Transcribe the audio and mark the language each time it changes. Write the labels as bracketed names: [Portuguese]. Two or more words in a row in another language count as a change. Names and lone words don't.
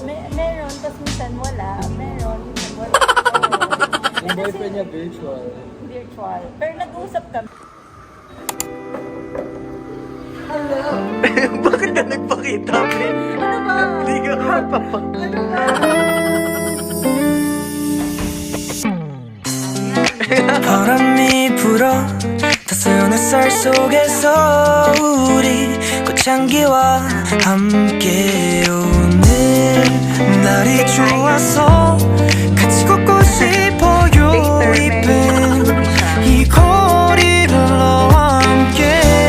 [Filipino] Meron, tapos minsan wala. Meron, minsan wala. Yung boyfriend niya virtual. Virtual. Pero nag-uusap kami. Bakit ka nagpakita, pre? Ano ba? Hindi ka magpapakita. Ano ba? [Korean] 바람이 불어 따스한 햇살 속에서 우리 꽃향기와 함께 오늘 날이 좋아서 같이 걷고 싶어요 이쁜 이 거리를 너와 함께